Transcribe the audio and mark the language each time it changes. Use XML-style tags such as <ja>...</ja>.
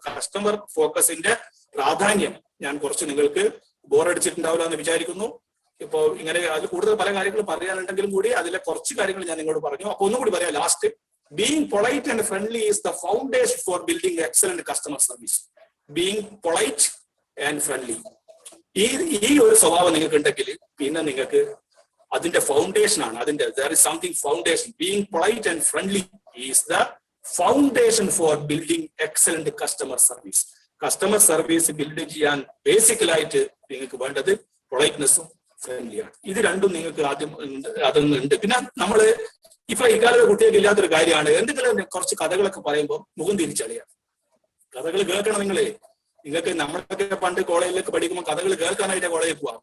<ml>Customer ഫോക്കസിന്റെ പ്രാധാന്യം ഞാൻ കുറച്ച് നിങ്ങൾക്ക് ബോറടിച്ചിട്ടുണ്ടാവില്ല എന്ന് വിചാരിക്കുന്നു. ഇപ്പോ ഇങ്ങനെ അതിൽ കൂടുതൽ പല കാര്യങ്ങളും പറയാനുണ്ടെങ്കിലും കൂടി അതിലെ കുറച്ച് കാര്യങ്ങൾ ഞാൻ നിങ്ങളോട് പറഞ്ഞു. അപ്പൊ ഒന്നുകൂടി പറയാം last.</ml> <en>Being polite and friendly is the foundation for building excellent customer service. Being polite and friendly.</en> <ml>ഈ ഒരു സ്വഭാവം നിങ്ങൾക്ക് ഉണ്ടെങ്കിൽ പിന്നെ നിങ്ങൾക്ക് അതിന്റെ ഫൗണ്ടേഷൻ ആണ്.</ml> <en>there is something foundation. Being polite and friendly is the foundation for building excellent customer service.</en> <ml>Customer service build ചെയ്യാൻ ബേസിക്കലായിട്ട് നിങ്ങൾക്ക് വേണ്ടത് പൊളൈറ്റ്നെസ്സും ഫ്രണ്ട്ലിയാണ്. ഇത് രണ്ടും നിങ്ങൾക്ക് ആദ്യം അതൊന്നും ഉണ്ട്. പിന്നെ നമ്മള് ഇപ്പൊ ഇക്കാലത്തെ കുട്ടികൾക്ക് ഇല്ലാത്തൊരു കാര്യമാണ്, എന്തെങ്കിലും കുറച്ച് കഥകളൊക്കെ പറയുമ്പോൾ മുഖം തിരിച്ചറിയാം. കഥകൾ കേൾക്കണം നിങ്ങൾക്ക്. നമ്മളൊക്കെ പണ്ട് കോളേജിലേക്ക് പഠിക്കുമ്പോൾ കഥകൾ കേൾക്കാനായിട്ട് കോളേജിൽ പോവാം.</ml>